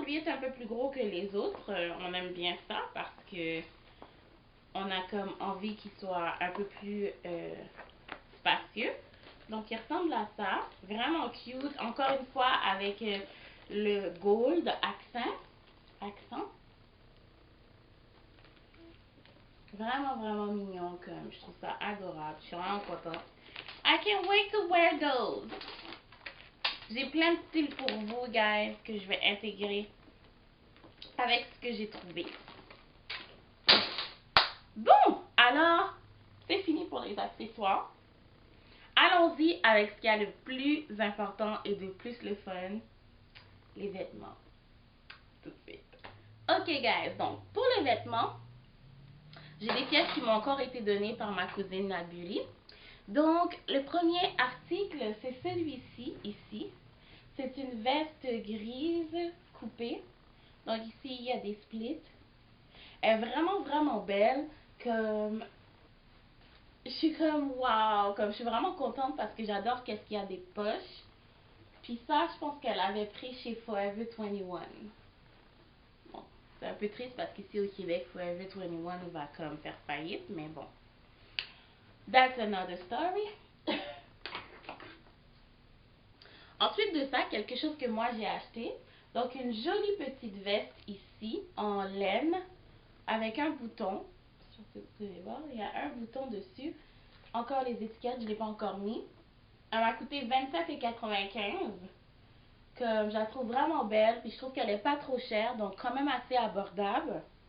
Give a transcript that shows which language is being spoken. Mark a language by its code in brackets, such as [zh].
[fr] Lui est un peu plus gros que les autres. On aime bien ça parce que on a comme envie qu'il soit un peu plus spacieux. Donc, il ressemble à ça. Vraiment cute. Encore une fois, avec le [en] gold accent. [fr] Vraiment, vraiment mignon. Comme je trouve ça adorable. Je suis vraiment contente. [en] I can't wait to wear those. [fr] J'ai plein de styles pour vous, guys, que je vais intégrer avec ce que j'ai trouvé. Bon, alors, c'est fini pour les accessoires. Allons-y avec ce qui est le plus important et de plus le fun, les vêtements. Tout de suite. Ok, guys, donc, pour les vêtements, j'ai des pièces qui m'ont encore été données par ma cousine Nabuli. Donc, le premier article, c'est celui-ci, ici. C'est une veste grise coupée. Donc, ici, il y a des splits. Elle est vraiment, vraiment belle. Comme, je suis comme, wow. Comme, je suis vraiment contente parce que j'adore qu'est-ce qu'il y a des poches. Puis ça, je pense qu'elle avait pris chez Forever 21. Bon, c'est un peu triste parce qu'ici au Québec, Forever 21 va comme faire faillite. Mais bon, [en] that's another story. [fr] Ensuite de ça, quelque chose que moi j'ai acheté. Donc, une jolie petite veste ici, en laine, avec un bouton. Je sais pas si vous pouvez voir, il y a un bouton dessus. Encore les étiquettes, je ne l'ai pas encore mis. Elle m'a coûté 27,95 $. Que je la trouve vraiment belle, puis je trouve qu'elle n'est pas trop chère, donc quand même assez abordable.